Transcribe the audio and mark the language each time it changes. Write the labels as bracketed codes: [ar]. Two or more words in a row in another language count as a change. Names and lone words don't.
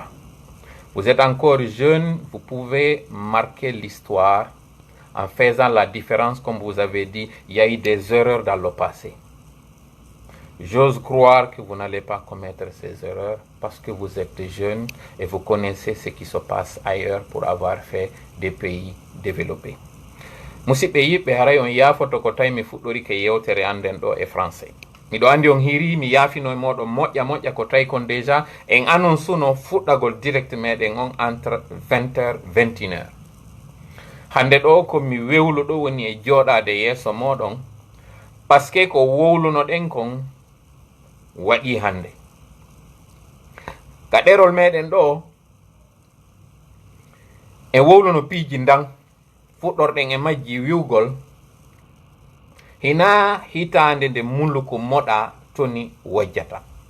[fr] Vous êtes encore jeune, vous pouvez marquer l'histoire en faisant la différence, comme vous avez dit, il y a eu des erreurs dans le passé. J'ose croire que vous n'allez pas commettre ces erreurs parce que vous êtes jeune et vous connaissez ce qui se passe ailleurs pour avoir fait des pays développés. [ff] Musidɓe yiɓɓe haray on yaafoto ko tawi mi fuɗɗori ke yewtere anden ɗo e français. Miɗo andi on hiri mi yaafino e moɗon moƴƴa ko tawi kon [fr] déjà en annonce [ff] no fuɗɗagol direct meɗen on [fr] entre 20h 21h. [ff] Hande ɗo ko mi wewlu ɗo woni e jooɗade yeeso moɗon [fr] parce que [ff] ko wowlunoɗen kon waɗi hande. Ka ɗerol meɗen ɗo e wowluno piiji ndan fuɗɗorɗen e majji wiwgol hina hitande nde mulluko moɗa toni wojjata.